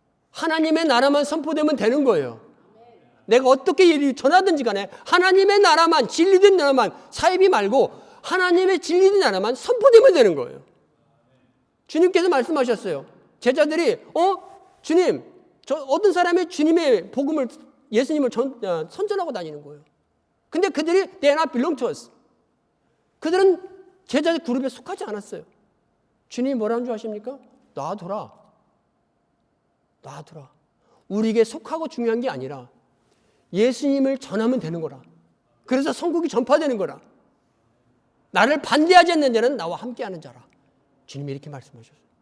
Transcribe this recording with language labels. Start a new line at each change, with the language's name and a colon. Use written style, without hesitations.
Korean: 하나님의 나라만 선포되면 되는 거예요. 내가 어떻게 일이 전하든지 간에 하나님의 나라만, 진리된 나라만, 사이비 말고 하나님의 진리된 나라만 선포되면 되는 거예요. 주님께서 말씀하셨어요. 제자들이 주님, 어떤 사람이 주님의 복음을, 예수님을 선전하고 다니는 거예요. 근데 그들이
English: they are not belong to us.
Korean: 그들은 제자 그룹에 속하지 않았어요. 주님이 뭐라는 줄 아십니까? 놔둬라. 놔둬라. 우리에게 속하고 중요한 게 아니라 예수님을 전하면 되는 거라. 그래서 선국이 전파되는 거라. 나를 반대하지 않는 자는 나와 함께하는 자라. 주님이 이렇게 말씀하셨어요.